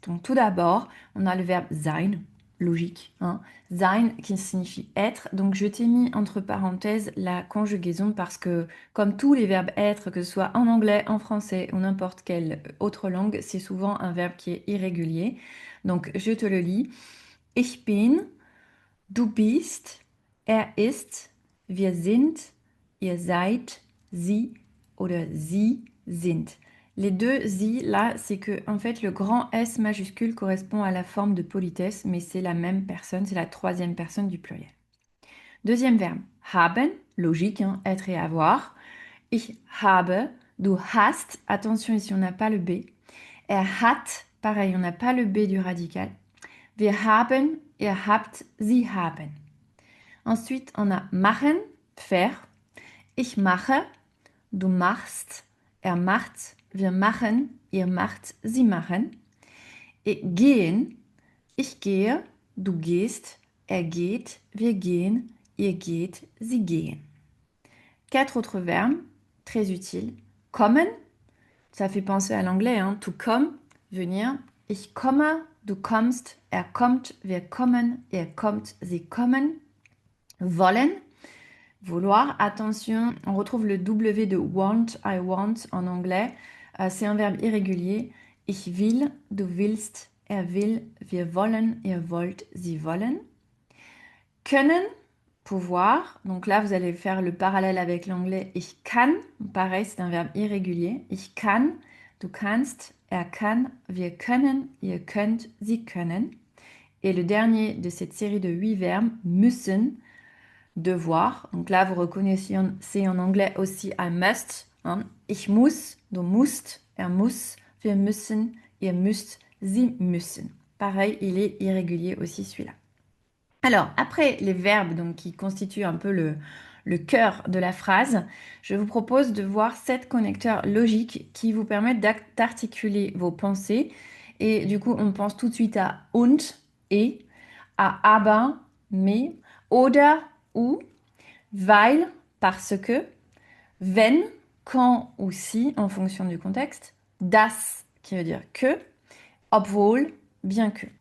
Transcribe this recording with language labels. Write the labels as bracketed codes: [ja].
[fr] Donc, tout d'abord, on a le verbe sein, logique, hein. Sein qui signifie être. Donc, je t'ai mis entre parenthèses la conjugaison parce que, comme tous les verbes être, que ce soit en anglais, en français ou n'importe quelle autre langue, c'est souvent un verbe qui est irrégulier. Donc, je te le lis. [de] Ich bin, du bist, er ist, wir sind, ihr seid, sie oder sie sind. [fr] Les deux sie là, c'est que en fait le grand S majuscule correspond à la forme de politesse, mais c'est la même personne, c'est la troisième personne du pluriel. Deuxième verbe, haben, logique, hein, être et avoir. [de] Ich habe, du hast, [fr] attention ici on n'a pas le B. [de] Er hat, [fr] pareil, on n'a pas le B du radical. [de] Wir haben, ihr habt, sie haben. [fr] Ensuite, on a machen, faire. [de] Ich mache, du machst, er macht, wir machen, ihr macht, sie machen. Et gehen, ich gehe, du gehst, er geht, wir gehen, ihr geht, sie gehen. [fr] Quatre autres verbes, très utiles. Kommen, ça fait penser à l'anglais, hein, [en] to come, [fr] venir. [de] Ich komme, du kommst, er kommt, wir kommen, ihr kommt, sie kommen. [fr] Wollen, vouloir, attention, on retrouve le W de want, [en] I want [fr] en anglais. C'est un verbe irrégulier. [de] Ich will, du willst, er will, wir wollen, ihr wollt, sie wollen. [fr] Können, pouvoir. Donc là, vous allez faire le parallèle avec l'anglais. [de] Ich kann, [fr] pareil, c'est un verbe irrégulier. [de] Ich kann, du kannst, er kann, wir können, ihr könnt, sie können. [fr] Et le dernier de cette série de 8 verbes, müssen, devoir. Donc là, vous reconnaissez, c'est en anglais aussi [en] I must, [fr] hein. [de] Ich muss, du musst, er muss, wir müssen, ihr müsst, sie müssen. [fr] Pareil, il est irrégulier aussi celui-là. Alors, après les verbes donc, qui constituent un peu le cœur de la phrase, je vous propose de voir 7 connecteurs logiques qui vous permettent d'articuler vos pensées. Et du coup, on pense tout de suite à und, et, à aber, mais, oder, ou, weil, parce que, wenn, quand ou si, en fonction du contexte, das, qui veut dire que, obwohl, bien que.